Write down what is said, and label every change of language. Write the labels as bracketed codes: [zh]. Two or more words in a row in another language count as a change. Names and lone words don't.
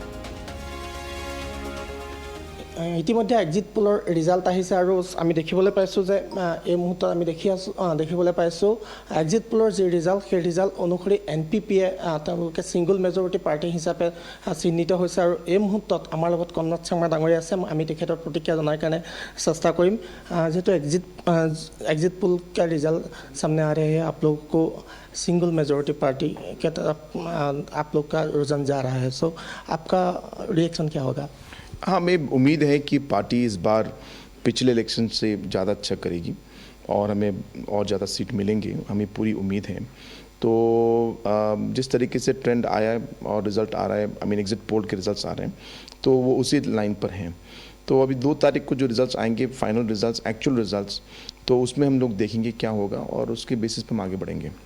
[as] ইতিমধ্যে [en] exit pollৰ [as] ৰিজাল্ট আহিছে আৰু আমি দেখিবলৈ পাইছোঁ যে এই মুহূৰ্তত আমি দেখিবলৈ পাইছোঁ এক্সিট পোলৰ যি ৰিজাল্ট সেই ৰিজাল্ট অনুসৰি NPPয়ে তেওঁলোকে [en] single majority party [as] হিচাপে চিহ্নিত হৈছে আৰু এই মুহূৰ্তত আমাৰ লগত কনৰাড চাংমা ডাঙৰীয়া আছে আমি তেখেতৰ প্ৰতিক্ৰিয়া জনাৰ কাৰণে চেষ্টা কৰিম যিহেতু [hi] एग्जिट पोल का रिजल्ट सामने आ रहे हैं आप लोगों को सिंगल मेजॉरिटी पार्टी के तरफ आप लोग का रुझान जा रहा है सो आपका रिएक्शन क्या होगा हाँ हमें उम्मीद है कि पार्टी इस बार पिछले इलेक्शन से ज़्यादा अच्छा करेगी और हमें और ज़्यादा सीट मिलेंगे हमें पूरी उम्मीद है तो जिस तरीके से ट्रेंड आया है और रिज़ल्ट आ रहा है [en] I mean exit poll [hi] के रिजल्ट्स आ रहे हैं तो वो उसी लाइन पर हैं तो अभी 2 तारीख को जो रिजल्ट्स आएंगे [en] final results actual results [hi] तो उसमें हम लोग देखेंगे क्या होगा और उसके बेसिस पर हम आगे बढ़ेंगे